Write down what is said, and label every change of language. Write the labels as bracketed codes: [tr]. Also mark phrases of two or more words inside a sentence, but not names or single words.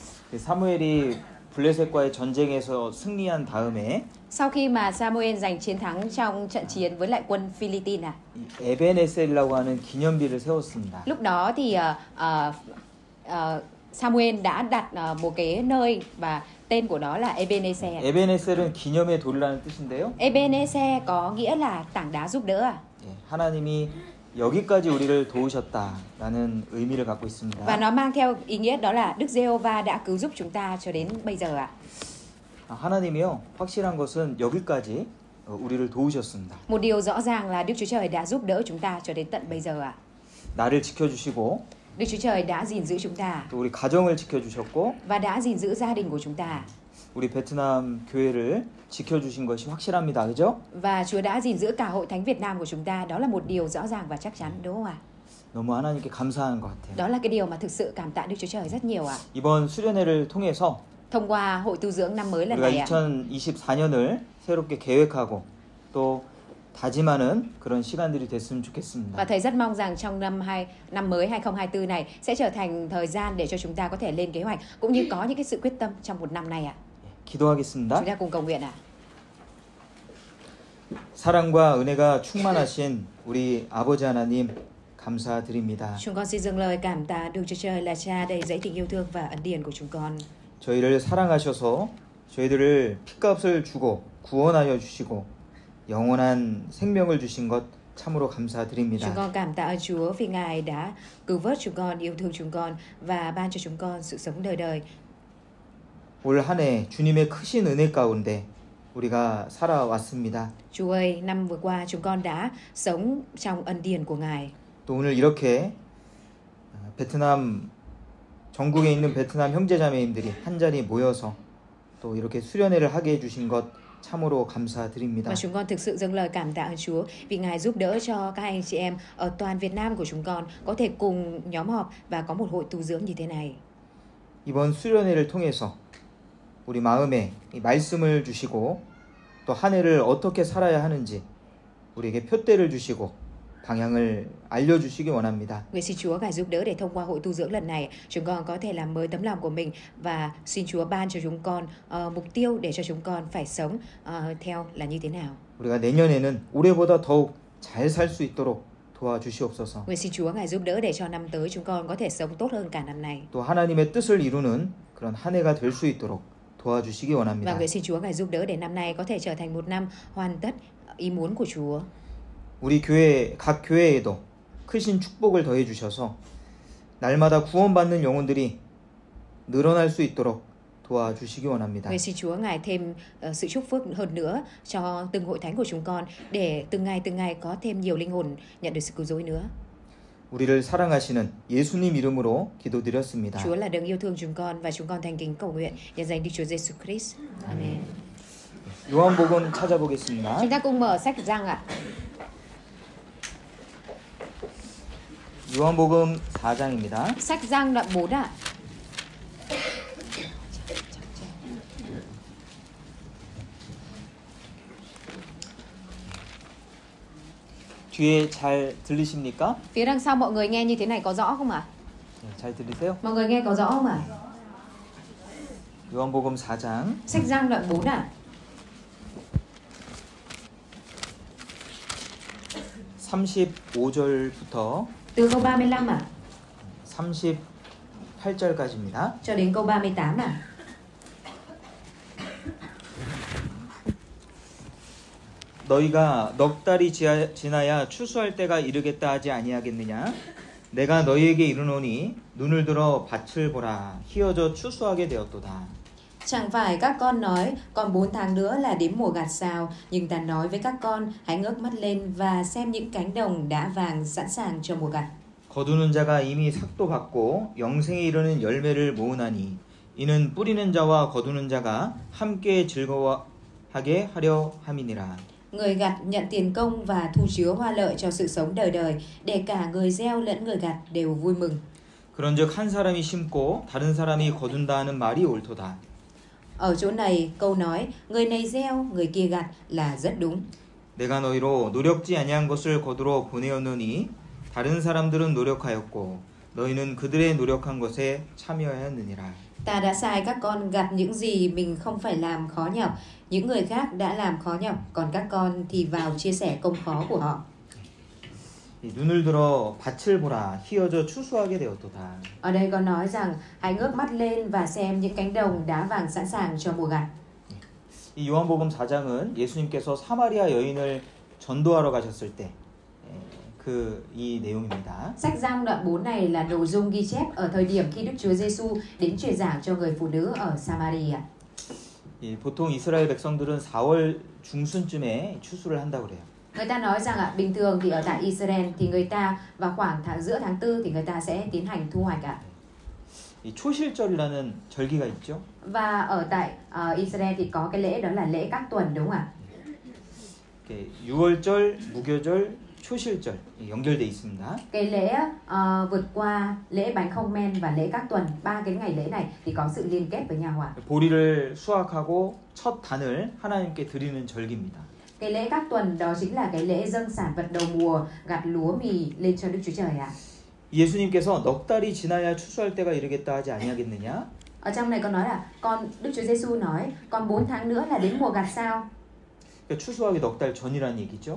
[ko] 사무엘이 블레셋과의 전쟁에서 승리한 다음에 [vi] sau khi mà Samuel giành chiến thắng trong trận chiến với lại quân Philippines [ko] 에벤에셀이라고 하는 기념비를 세웠습니다. [vi] lúc đó thì Samuel đã đặt một cái nơi và tên của nó là Ebenezer. [ko] 에벤에셀은 기념의 돌이라는 뜻인데요. [vi] Ebenezer có nghĩa là tảng đá giúp đỡ. [ko] 하나님이 여기까지 우리를 도우셨다라는 의미를 갖고 있습니다. [vi] Và nó mang theo ý nghĩa đó là Đức Giê-hô-va đã cứu giúp chúng ta cho đến bây giờ ạ. [ko] 하나님이요, 확실한 것은 여기까지 우리를 도우셨습니다. [vi] Một điều rõ ràng là Đức Chúa Trời đã giúp đỡ chúng ta cho đến tận bây giờ ạ. [ko] 나를 지켜주시고 [vi] Đức Chúa Trời đã gìn giữ chúng ta. [ko] 또 우리 가정을 지켜주셨고 [vi] và đã gìn giữ gia đình của chúng ta. [ko] 우리 베트남 교회를 지켜주신 것이 확실합니다. 그죠? [vi] Và Chúa đã gìn giữ cả hội thánh Việt Nam của chúng ta. Đó là một điều rõ ràng và chắc chắn, đúng không ạ? [ko] 너무 하나님께 감사한 것 같아요. [vi] Đó là cái điều mà thực sự cảm tạ Đức Chúa Trời rất nhiều ạ. [ko] 이번 수련회를 통해서 [vi] thông qua hội tu dưỡng năm mới lần [ko] 우리가 [vi] này ạ. [ko] 2024년을 새롭게 계획하고 또 다짐하는 그런 시간들이 됐으면 좋겠습니다. [vi] Và thầy rất mong rằng trong năm mới 2024 này sẽ trở thành thời gian để cho chúng ta có thể lên kế hoạch cũng như có những cái sự quyết tâm trong một năm này ạ. [ko] 기도하겠습니다. [vi] Chúng ta cùng cầu nguyện ạ. [ko] 사랑과 은혜가 충만하신 우리 아버지 하나님 감사드립니다. [vi] Chúng con xin dâng lời cảm tạ Đức Chúa Trời là Cha đầy dẫy tình yêu thương và ân điển của chúng con. [ko] 저희를 사랑하셔서 저희들을 핏값을 주고 구원하여 주시고 영원한 생명을 주신 것 참으로 감사드립니다. [vi] Chúng con cảm tạ ơn Chúa vì Ngài đã cứu vớt chúng con, yêu thương chúng con và ban cho chúng con sự sống đời đời. [ko] 올 한 해 주님의 크신 은혜 가운데 우리가 살아왔습니다. [vi] Chúa ơi, năm vừa qua chúng con đã sống trong ân điển của Ngài. [ko] 또 오늘 이렇게 베트남 전국에 있는 베트남 형제자매님들이 한 자리 모여서 또 이렇게 수련회를 하게 해주신 것 참으로 감사드립니다. [vi] Và chúng con thực sự dâng lời cảm tạ ơn Chúa vì Ngài giúp đỡ cho các anh chị em ở toàn Việt Nam của chúng con có thể cùng nhóm họp và có một hội tu dưỡng như thế này. [ko] 이번 수련회를 통해서 우리 마음에 이 말씀을 주시고 또 한 해를 어떻게 살아야 하는지 우리에게 표대를 주시고 방향을 알려주시기 원합니다. [vi] Nguyện xin Chúa Ngài giúp đỡ để thông qua hội tu dưỡng lần này chúng con có thể làm mới tấm lòng của mình và xin Chúa ban cho chúng con mục tiêu để cho chúng con phải sống theo là như thế nào. [ko] 우리가 내년에는 올해보다 더욱 잘 살 수 있도록 도와주시옵소서. [vi] Nguyện xin Chúa Ngài giúp đỡ để cho năm tới chúng con có thể sống tốt hơn cả năm này. [ko] 또 하나님의 뜻을 이루는 그런 한 해가 될 수 있도록 도와주시기 [vi] Và [ko] 원합니다. [vi] nguyện xin Chúa Ngài giúp đỡ để năm nay có thể trở thành một năm hoàn tất ý muốn của Chúa. [ko] 우리 교회 각 교회에도 크신 축복을 더해 주셔서 날마다 구원받는 영혼들이 늘어날 수 있도록 도와주시기 원합니다. [vi] Nguyện xin Chúa Ngài thêm sự chúc phước hơn nữa cho từng hội thánh của chúng con để từng ngày có thêm nhiều linh hồn nhận được sự cứu rỗi nữa. [ko] 우리를 사랑하시는 예수님 이름으로 기도드렸습니다. [vi] Chúa là đấng yêu thương chúng con và chúng con thành kính cầu nguyện nhân danh Đức Chúa Giêsu Christ. Amen. [ko] 요한복음 찾아보겠습니다. [vi] Chúng ta cùng mở sách Giăng ạ. [ko] 요한복음 4장입니다. [vi] Sách Giăng đoạn 4 ạ. [ko] 뒤에 잘 들리십니까? [vi] Phía đằng sau mọi người nghe như thế này có rõ không ạ? [ko] 잘 들리세요? [vi] Mọi người nghe có rõ không ạ? [ko] 요한복음 4장 [vi] Sách Giăng đoạn 4 ạ. [ko] 35절부터 [vi] Từ câu 35 ạ [ko] 38절까지입니다. [vi] cho đến câu 38 ạ. [ko] 너희가 넉 달이 지나야 추수할 때가 이르겠다 하지 아니하겠느냐? 내가 너희에게 이르노니 눈을 들어 밭을 보라. 희어져 추수하게 되었도다. [vi] Chẳng phải các con nói còn 4 tháng nữa là đến mùa gặt sao, nhưng ta nói với các con hãy ngước mắt lên và xem những cánh đồng đã vàng sẵn sàng cho mùa gặt. [ko] 거두는 자가 이미 삭도 받고 영생에 이르는 열매를 모으나니 이는 뿌리는 자와 거두는 자가 함께 즐거워하게 하려 함이니라. [vi] Người gặt nhận tiền công và thu chứa hoa lợi cho sự sống đời đời, để cả người gieo lẫn người gặt đều vui mừng. [ko] 그런즉 한 사람이 심고 다른 사람이 거둔다 하는 말이 옳도다. [vi] Ở chỗ này câu nói người này gieo người kia gặt là rất đúng. [ko] 내가 너희로 노력지 아니한 것을 거두러 보내었느니 다른 사람들은 노력하였고 너희는 그들의 노력한 것에 참여하였느니라. [vi] Ta đã sai các con gặt những gì mình không phải làm khó nhọc. Những người khác đã làm khó nhọc, còn các con thì vào chia sẻ công khó của họ. [ko] 눈을 들어 밭을 보라 희어져 추수하게 되었도다. [vi] Ở đây có nói rằng hãy ngước mắt lên và xem những cánh đồng đá vàng sẵn sàng cho mùa gặt. [ko] 이 요한복음 4장은 예수님께서 사마리아 여인을 전도하러 가셨을 때 이 내용입니다. [vi] Sách Giăng đoạn 4 này là nội dung ghi chép ở thời điểm khi Đức Chúa Giêsu đến truyền giảng cho người phụ nữ ở Samaria. [ko] 보통 이스라엘 백성들은 4월 중순쯤에 추수를 한다고 그래요. [vi] Người ta nói rằng bình thường thì ở tại Israel thì người ta vào khoảng giữa tháng 4 thì người ta sẽ tiến hành thu hoạch ạ. [ko] 이 초실절이라는 절기가 있죠. [vi] Và ở tại Israel thì có cái lễ đó là lễ các tuần, đúng không ạ? [ko] 6월절, 무교절, 초실절 연결돼 있습니다. [vi] Cái lễ vượt qua lễ bánh không men và lễ các tuần, ba cái ngày lễ này thì có sự liên kết với nhau ạ. [ko] 보리를 수확하고 첫 단을 하나님께 드리는 절기입니다. [vi] Cái lễ các tuần đó chính là cái lễ dâng sản vật đầu mùa, gặt lúa mì lên cho Đức Chúa Trời ạ. [ko] 예수님께서 넉 달이 지나야 추수할 때가 이르겠다 하지 아니하겠느냐? [vi] Ở trong này có nói là Đức Chúa Giêsu nói còn 4 tháng nữa là đến mùa gặt sao? [ko] 그러니까 추수하기 넉 달 전이라는 얘기죠.